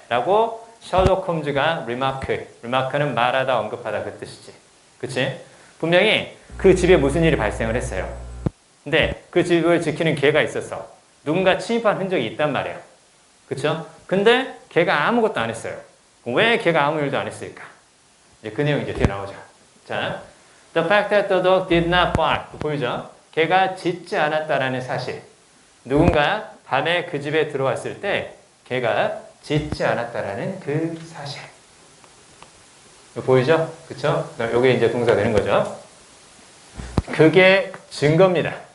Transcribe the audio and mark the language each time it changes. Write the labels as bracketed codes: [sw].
[ko] 라고 셜록 홈즈가 remark는 말하다, 언급하다 그 뜻이지. 그치? 분명히 그 집에 무슨 일이 발생을 했어요. 근데 그 집을 지키는 개가 있었어. 누군가 침입한 흔적이 있단 말이에요. 그쵸? 근데 걔가 아무것도 안 했어요. 왜 걔가 아무 일도 안 했을까? 이제 그 내용이 이제 뒤에 나오죠. [en] 자, the fact that the dog did not bark. [ko] 보이죠? 걔가 짖지 않았다라는 사실. 누군가 밤에 그 집에 들어왔을 때 걔가 짖지 않았다라는 그 사실. 보이죠? 그쵸? 요게 이제 동사가 되는 거죠. 그게 증거입니다.